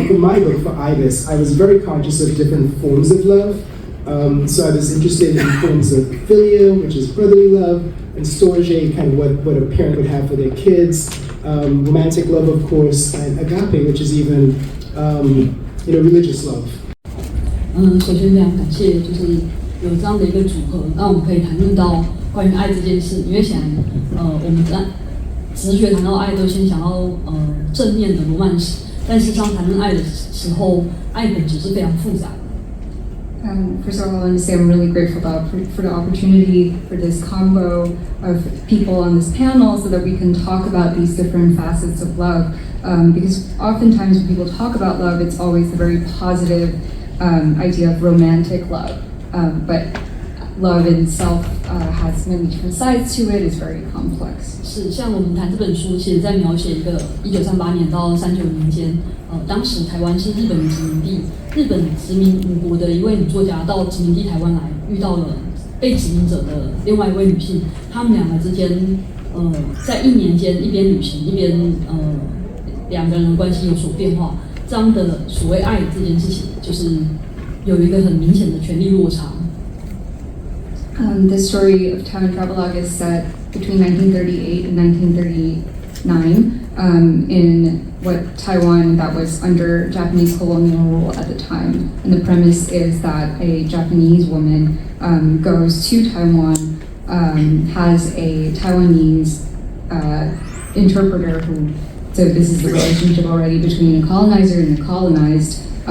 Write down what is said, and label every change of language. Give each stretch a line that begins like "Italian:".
English: And for my book, for Ibis, I was very conscious of different forms of love. So I was interested in forms of filial, which is brotherly love, and storge, kind of what a parent would have for their kids. Romantic love, of course, and agape, which is even religious love.
Chinese: 首先非常感谢，就是有这样的一个组合，让我们可以谈论到关于爱这件事。因为显然，我们在直觉谈到爱都先想到正面的罗曼史，但事实上谈论爱的时候，爱本质是非常复杂的。
English: First of all, I want to say I'm really grateful for the opportunity for this combo of people on this panel so that we can talk about these different facets of love. Because oftentimes when people talk about love, it's always the very positive idea of romantic love. But love in itself has many different sides to it, it's very complex.
Chinese: 是，像我们谈这本书，其实在描写一个1938年到39年间，当时台湾是日本殖民地，日本殖民吴国的一位女作家到殖民地台湾来，遇到了被殖民者的另外一位女性，他们两个之间，在1年间一边旅行一边两个人的关系有所变化，这样的所谓爱这件事情，就是有一个很明显的权力落差。
English: The story of Taiwan Travelogue is set between 1938 and 1939 in what Taiwan that was under Japanese colonial rule at the time. And the premise is that a Japanese woman goes to Taiwan, has a Taiwanese interpreter who, so this is the relationship already between a colonizer and the colonized.